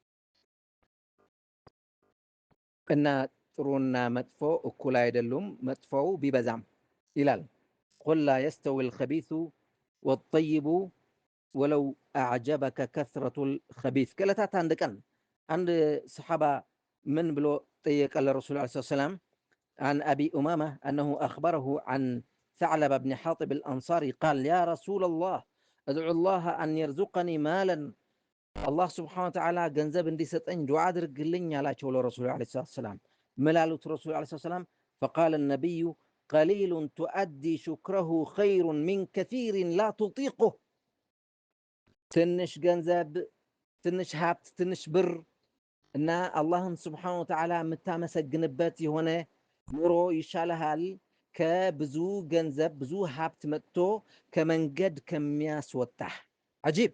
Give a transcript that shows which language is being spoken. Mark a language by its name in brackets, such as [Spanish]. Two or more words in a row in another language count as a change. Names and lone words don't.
[Amharic] እና ጥሩና መጥፎ እኩል አይደሉም፣ መጥፎው ቢበዛም ይላል። [Arabic] قل لا يستوي الخبيث والطيب ولو أعجبك ከስረቱል ኸቢስ። [Amharic] ከዕለታት አንድ ቀን አንድ ሰሓባ ምን ብሎ ጠየቀ ለረሱል [Arabic] عليه السلام عن أبي أمامة أنه أخبره عن ثعلب بن حاطب الأنصاري قال يا رسول الله أدعو الله أن يرزقني مالا الله سبحانه وتعالى [Amharic] ገንዘብ እንዲሰጠኝ ዱዓ አድርግልኝ አላቸው ለረሱል [Arabic] عليه السلام። [Amharic] ምን አሉት [Arabic] رسول عليه السلام? فقال النبي قليل تؤدي شكره خير من كثير لا تطيقه። [Amharic] ትንሽ ገንዘብ፣ ትንሽ ሀብት፣ ትንሽ ብር እና አላህን [Arabic] سبحانه وتعالى [Amharic] የምታመሰግንበት የሆነ ኑሮ ይሻልሃል ከብዙ ገንዘብ ብዙ ሀብት መጥቶ ከመንገድ ከሚያስወጣህ። አጂብ!